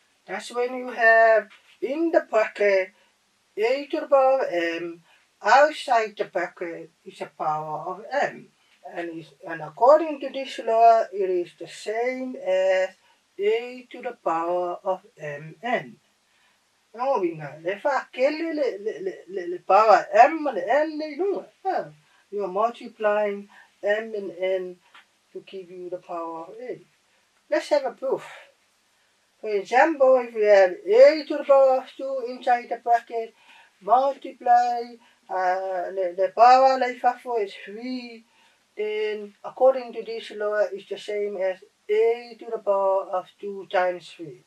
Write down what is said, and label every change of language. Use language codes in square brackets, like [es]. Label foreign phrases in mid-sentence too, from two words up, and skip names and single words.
[en] That's when you have in the bracket a to the power of m, outside the bracket is a power of m. And according to this law, it is the same as a to the power of mn. No, we know. Le fa kele le power m and n they do it. You are multiplying m and n to give you the power of a. Let's have a proof. For example, if we have a to the power of 2 inside the bracket, multiply the power like for is 3, then according to this law, it's the same as a to the power of 2 times 3.